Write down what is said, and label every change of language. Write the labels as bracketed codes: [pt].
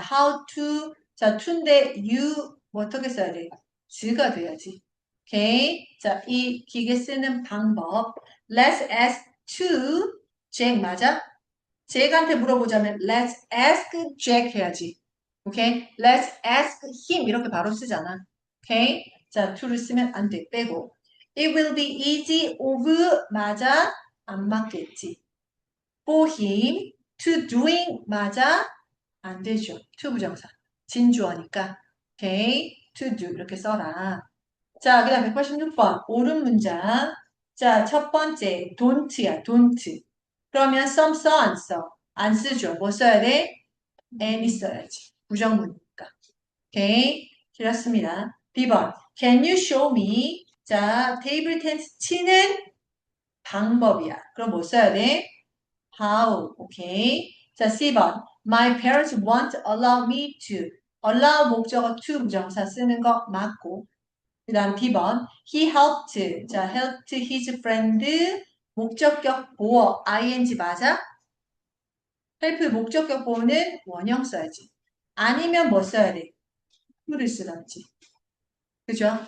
[en] How to [ko] 자 to인데 you 뭐 어떻게 써야 돼? 즈가 돼야지. 오케이. 자, 이 기계 쓰는 방법. [en] Let's ask to Jack [ko] 맞아? 잭한테 물어보자면 [en] let's ask Jack [ko] 해야지. 오케이? [en] Let's ask him [ko] 이렇게 바로 쓰잖아. 오케이? 자, to를 쓰면 안 돼. 빼고. [en] It will be easy of [ko] 맞아? 안 맞겠지. [en] For him to doing [ko] 맞아? 안 되죠. to 부정사. 진주어니까. 오케이? to do 이렇게 써라. 자, 그 다음 186번. 옳은 문장. 자, 첫 번째 don't야. don't. 그러면 some 써, 안 써? 안 쓰죠. 뭐 써야 돼? any 써야지. 부정문이니까. 오케이. 틀렸습니다. B번. [en] Can you show me? [ko] 자, 테이블 테니스 치는 방법이야. 그럼 뭐 써야 돼? how. 오케이. 자, C번. [en] My parents won't allow me to. [ko] allow 목적어 to 부정사 쓰는 거 맞고. 그 다음 D번. [en] He helped. [ko] 자, [en] helped his friend. [ko] 목적격 보어. ing 맞아? help 목적격 보어는 원형 써야지. 아니면 뭐 써야 돼? to를 쓰던지. 그죠?